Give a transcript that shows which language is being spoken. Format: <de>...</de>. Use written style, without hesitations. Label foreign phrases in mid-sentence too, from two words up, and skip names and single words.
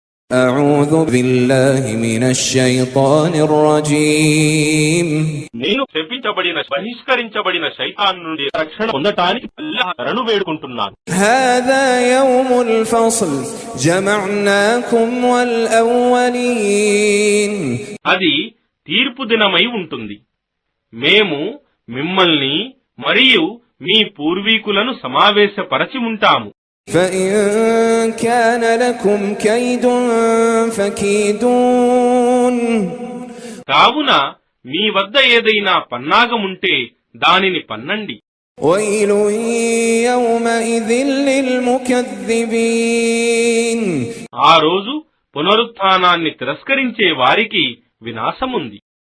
<ar>أعوذ بالله من الشيطان الرجيم</ar> <te>నేను శపించబడిన బహిష్కరించబడిన శైతాన్ నుండి రక్షణ పొందటానికి అల్లాహ్ శరణు వేడుకుంటున్నాను.</te> <ar>هذا يوم الفصل جمعناكم والأولين</ar> <te>అది తీర్పు దినమై ఉంటుంది. మేము మిమ్మల్ని మరియు మీ పూర్వీకులను సమావేశపరచి ఉంటాము.</te> <ar>فإن كان لكم كيد فكيدون</ar> <te>కావున మీ వద్ద ఏదైనా పన్నాగముంటే దానిని పన్నండి.</te> <ar>ويل يومئذ للمكذبين</ar> <te>ఆ రోజు పునరుత్థానాన్ని తిరస్కరించే వారికి వినాశముంది.</te>